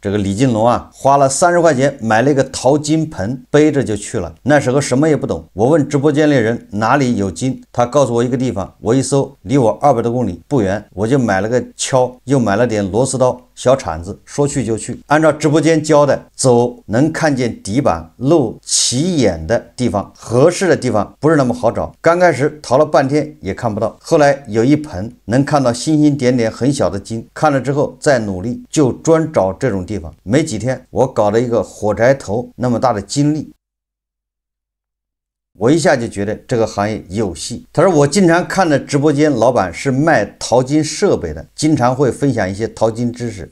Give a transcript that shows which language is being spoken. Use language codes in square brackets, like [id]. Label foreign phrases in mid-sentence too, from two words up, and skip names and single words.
[zh] 這個李金龍花了30塊錢買了一個淘金盆，背着就去了。那時候什麼也不懂，我問直播間裡人哪裡有金，他告訴我一個地方，我一搜離我200多公里不遠，我就買了個鍬，又買了點螺絲刀、小鏟子，說去就去。按照直播間教的，走能看見底板露起眼的地方，合適的地方不是那麼好找。剛開始淘了半天也看不到，後來有一盆能看到星星點點很小的金，看了之後再努力，就專找這種地方。沒幾天我搞了一個火柴頭那麼大的金粒，我一下就覺得這個行業有戲。他說我經常看的直播間老板是賣淘金設備的，經常會分享一些淘金知識。